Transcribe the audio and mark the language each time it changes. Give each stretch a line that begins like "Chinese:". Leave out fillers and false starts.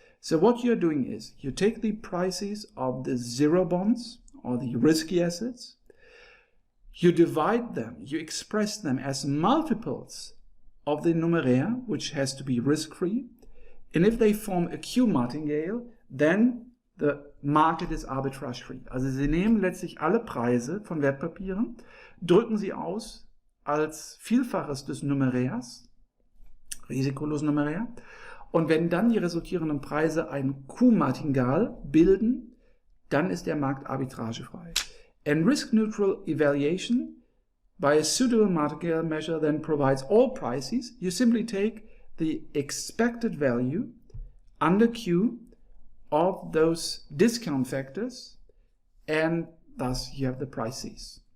English: So what you're doing is, you take the prices of the zero bonds, or the risky assets, you divide them, you express them as multiples of the numeraire, which has to be risk-free, and if they form a Q martingale, then the market is arbitrage-free.
German: Also Sie nehmen letztlich alle Preise von Wertpapieren, drücken sie aus als Vielfaches des Numeraires, risikolosen Numeraire, und wenn dann die resultierenden Preise ein Q-Martingale bilden, dann ist der Markt arbitragefrei.
English: And risk-neutral evaluation by a suitable martingale measure then provides all prices. You simply take the expected value under Q of those discount factors, and thus you have the prices.